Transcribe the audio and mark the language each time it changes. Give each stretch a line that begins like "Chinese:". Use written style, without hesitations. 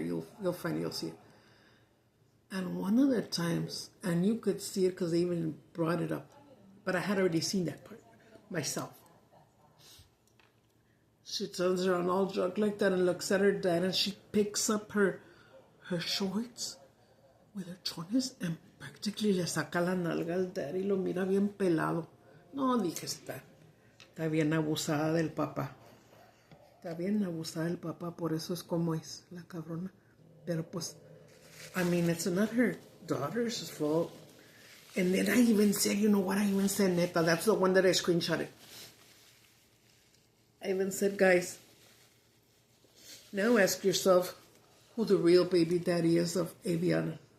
English: You'll see it. And one of the times, and you could see it because they even brought it up, but I had already seen that part myself. She turns around all drunk like that and looks at her dad and she picks up her shorts with her chones and practically
Spanish: le saca la nalga al dad y lo mira bien pelado. No, dije, está bien abusada del papá. Está bien abusada del papá, por eso es como es la cabrona. Pero pues,
English: I mean, it's not her daughter's fault. And then I even said, you know what I even said, neta, that's the one that I screenshotted. I even said, guys, now ask yourself who the real baby daddy is of Aviana.